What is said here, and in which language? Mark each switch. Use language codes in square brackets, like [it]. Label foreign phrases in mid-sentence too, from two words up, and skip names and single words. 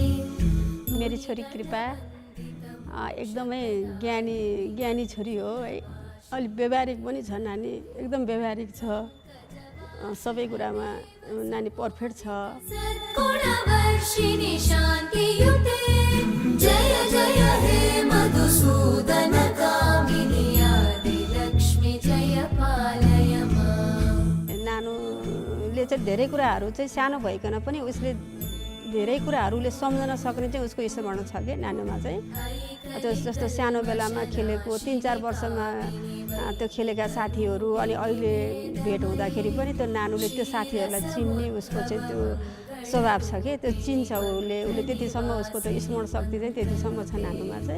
[ne] मेरी छोरी कृपा एकदमै ज्ञानी छोरी हो है। अलि व्यवहारिक पनि छ नानी, एकदम व्यवहारिक छ, सबै कुरामा नानी पर्फेक्ट छ। [sa] सद्गुणवर्षिणि शान्तियुते जय जय हे मधुसूदन कामिनी आदिलक्ष्मी जय पालय माम्। [ne] नानुले चाहिँ धेरै कुराहरू चाहिँ सानो भइकन पनि उसले धेरै कुराहरूले सम्झन सक्ने चाहिँ उसको स्मरण छ कि नानुमा चाहिँ। त्यो जस्तो सानो बेलामा खेलेको 3-4 वर्षमा त्यो खेलेका साथीहरू अनि अहिले भेट हुँदाखेरि पनि त्यो नानुले त्यो साथीहरूलाई चिन्ने उसको चाहिँ त्यो स्वभाव छ कि त्यो चिन्छ उसले त्यतिसम्म उसको त्यो स्मरण शक्ति चाहिँ त्यतिसम्म छ नानुमा चाहिँ।